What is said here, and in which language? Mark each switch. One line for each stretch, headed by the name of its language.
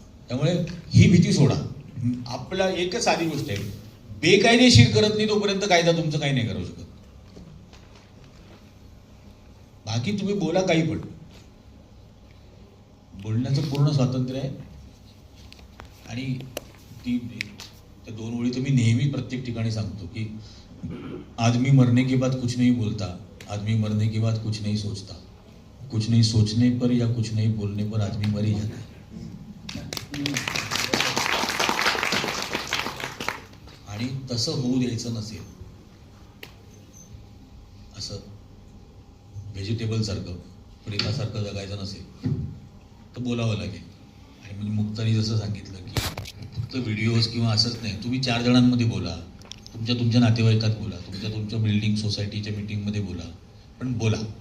Marathi: त्यामुळे ही भीती सोडा. आपला एकच साधी गोष्ट आहे, बेकायदेशीर करत नाही तोपर्यंत कायदा तुमचं काही नाही करू शकत. बाकी तुम्ही बोला काही, पण बोलण्याचं पूर्ण स्वातंत्र्य आहे. आणि त्या 2 ओळी तर मी नेहमी प्रत्येक ठिकाणी सांगतो की
Hindi: आदमी मरने के बाद कुछ नहीं बोलता, आदमी मरने के बाद कुछ नहीं सोचता, कुछ नहीं सोचने पर या कुछ नहीं बोलने पर आदमी मर ही जाता है.
Marathi: आणि तसं होऊ द्यायचं नसेल, असं व्हेजिटेबल सारखं प्रेतासारखं जगायचं नसेल तर बोलावं लागेल. आणि म्हणजे मुक्तानी जसं सांगितलं की फक्त व्हिडिओज किंवा असंच नाही, तुम्ही 4 जणांमध्ये बोला, तुमच्या नातेवाईकात बोला, तुमच्या बिल्डिंग सोसायटीच्या मीटिंगमध्ये बोला, पण बोला.